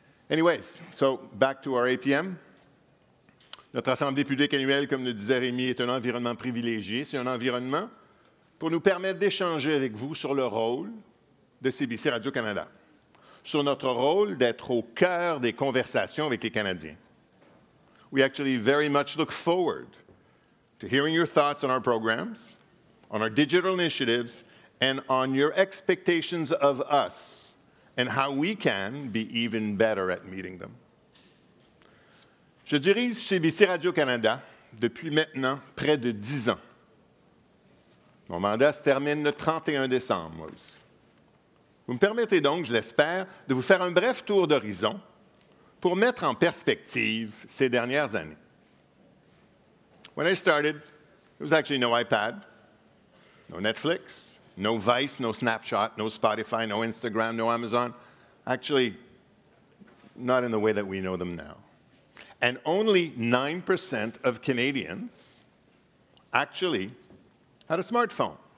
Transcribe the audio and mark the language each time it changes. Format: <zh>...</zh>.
<en>Anyways, so back to our APM.</en> <fr>Notre Assemblée publique annuelle, comme le disait Rémi, est un environnement privilégié. C'est un environnement pour nous permettre d'échanger avec vous sur le rôle de CBC Radio-Canada, sur notre rôle d'être au cœur des conversations avec les Canadiens.</fr> <en>We actually very much look forward to hearing your thoughts on our programs, on our digital initiatives, and on your expectations of us and how we can be even better at meeting them.</en> <fr>Je dirige CBC Radio-Canada depuis maintenant près de 10 ans. Mon mandat se termine le 31 décembre, moi aussi. Vous me permettez donc, je l'espère, de vous faire un bref tour d'horizon pour mettre en perspective ces dernières années.</fr> <en>When I started, there was actually no iPad, no Netflix, no Vice, no Snapchat, no Spotify, no Instagram, no Amazon. Actually, not in the way that we know them now. And only 9% of Canadians actually had a smartphone.</en>